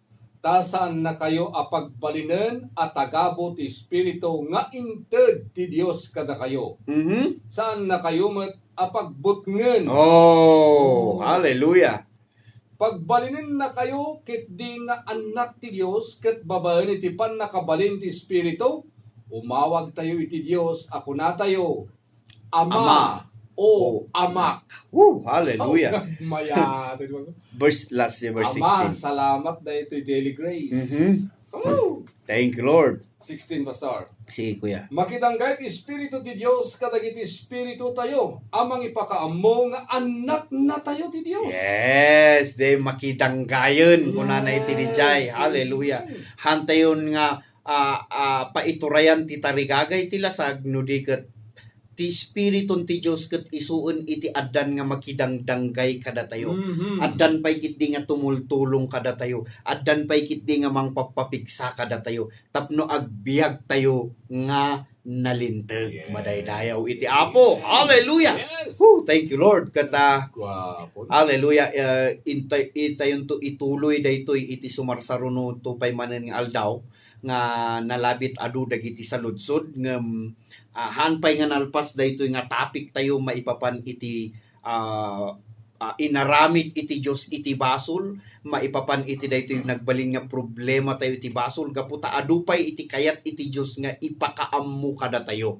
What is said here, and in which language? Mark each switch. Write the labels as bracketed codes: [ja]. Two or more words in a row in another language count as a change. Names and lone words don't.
[ilo] Ta saan na kayo apagbalinen at tagabo ti Espiritu nga inted ti Dios kada kayo. Saan na kayo met apagbutngen. Hallelujah. Pagbalinin na kayo ket di nga anak ti Dios ket babaen iti pan nakabalin ti Espiritu, umawag tayo iti Dios ako na tayo ama. O amak. Hallelujah. Maya. [en] Verse 16. [ilo] Ama, salamat na ito'y [en] daily grace. Thank you, Lord. 16, Pastor. [ilo] Sige, kuya. Makitanggay ti Espiritu ti Dios kadagiti Espiritu tayo. Amang ipakaammo nga anak na tayo ti Dios. Yes, de makidanggayon kuna na iti dijay. Hallelujah. Hantayon nga paiturayan ti tarigagay ti lasag no di ket ti Espiritu ti Dios ket isuon iti addan nga makidangdanggay kada tayo. Addan pay kitdi nga tumultulong kada tayo. Addan pay kitdi nga mangpapapiksa kada tayo. Tapno agbiag tayo nga nalinteg. Yes. Madaydayaw iti Apo. Hallelujah. Yes. [en] Thank you Lord. [ilo] Kata Gwapo. hallelujah. Itayon to ituloy daytoy iti sumarsaruno to pay manen nga aldaw nga nalabit adu dagiti saludsod ngem hanpay nga nalpas daytoy nga topic tayo maipapan iti inaramid iti Dios iti basol maipapan iti daytoy nagbalin nga problema tayo iti basol gaputa adupay iti kayat iti Dios nga ipakaammo kada tayo.